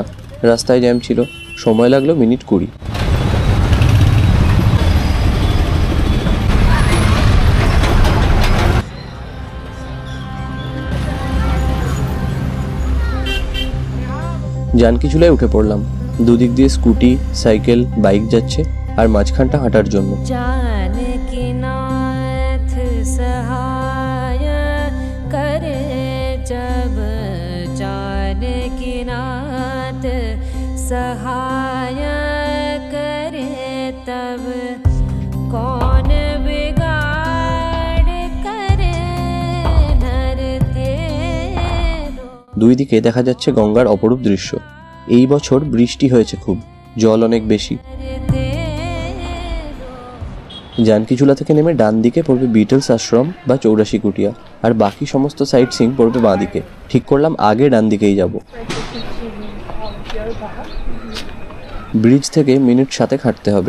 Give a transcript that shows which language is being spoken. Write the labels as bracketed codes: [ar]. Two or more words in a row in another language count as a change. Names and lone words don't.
[bn] রাস্তায় জ্যাম ছিল, সময় লাগলো মিনিট 20। জানকী চূড়ায় উঠে পড়লাম। দুদিক দিয়ে স্কুটি, সাইকেল, বাইক যাচ্ছে, আর মাঝখানটা হাঁটার জন্য। [hi] सहाय करे तब कौन बिगाड़ करे नर तेरो। [bn] দুই দিকে দেখা যাচ্ছে গঙ্গার অপরূপ দৃশ্য। এই বছর বৃষ্টি হয়েছে খুব, জল অনেক বেশি। জানকী চূড়া থেকে নেমে ডান দিকে পড়বে বিটলস আশ্রম বা 84 কুটিয়া, আর বাকি সমস্ত [en] sight seeing [bn] পড়বে বাঁ দিকে। ঠিক করলাম আগে ডান দিকেই যাব। ব্রিজ থেকে মিনিট 7 হাঁটতে হবে।